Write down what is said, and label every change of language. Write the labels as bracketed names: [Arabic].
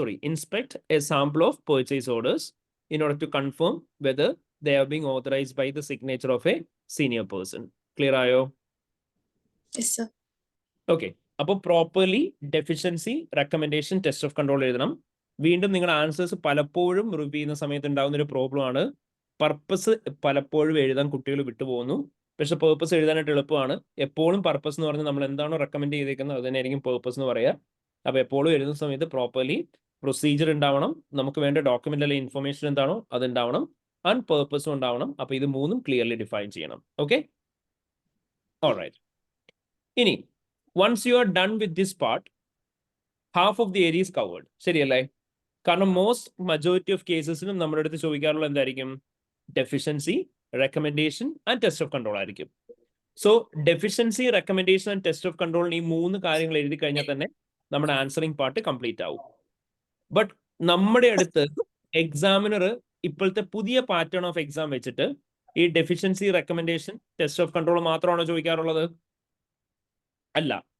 [English] Inspect a sample of purchase orders in order to confirm whether they are being authorized by the signature of a senior person. [Malayalam] Clear ആയോ? [English] Yes, sir. [Malayalam] Okay, അപ്പോൾ properly deficiency recommendation test of control എഴുതണം. വീണ്ടും നിങ്ങളുടെ answers പലപ്പോഴും review ചെയ്യുന്ന സമയത്ത് ഉണ്ടാകുന്ന ഒരു പ്രോബ്ലം ആണ്, പർപ്പസ് പലപ്പോഴും എഴുതാൻ കുട്ടികൾ വിട്ടുപോകുന്നു. പക്ഷെ പേർപ്പസ് എഴുതാനായിട്ട് എളുപ്പമാണ്. എപ്പോഴും പർപ്പസ് എന്ന് പറഞ്ഞാൽ നമ്മൾ എന്താണോ റെക്കമെൻഡ് ചെയ്തേക്കുന്നത് അത് തന്നെയായിരിക്കും പേർപ്പസ് എന്ന് പറയുക. അപ്പോൾ എപ്പോഴും എഴുതുന്ന സമയത്ത് പ്രോപ്പർലി പ്രൊസീജിയർ ഉണ്ടാവണം, നമുക്ക് വേണ്ട ഡോക്യുമെന്റ് അല്ലെങ്കിൽ ഇൻഫർമേഷൻ എന്താണോ അത് ഉണ്ടാവണം, ആൻഡ് പേർപ്പസും ഉണ്ടാവണം. അപ്പോൾ ഇത് മൂന്നും ക്ലിയർലി ഡിഫൈൻ ചെയ്യണം. Okay, alright. ഇനി [English] once you are done with this part, half of the area is covered. [Malayalam] ശരിയല്ലേ? കാരണം majority of കേസസിനും നമ്മുടെ അടുത്ത് ചോദിക്കാറുള്ള എന്തായിരിക്കും? Deficiency, recommendation and test of control ആയിരിക്കും. So deficiency, recommendation and test of കൺട്രോളിന് ഈ മൂന്ന് കാര്യങ്ങൾ എഴുതി കഴിഞ്ഞാൽ തന്നെ നമ്മുടെ ആൻസറിംഗ് പാർട്ട് കംപ്ലീറ്റ് ആവും. ബട്ട് നമ്മുടെ അടുത്ത് എക്സാമിനർ ഇപ്പോഴത്തെ പുതിയ പാറ്റേൺ ഓഫ് എക്സാം വെച്ചിട്ട് ഈ deficiency, recommendation, test of control മാത്രമാണോ ചോദിക്കാറുള്ളത്? അല്ല.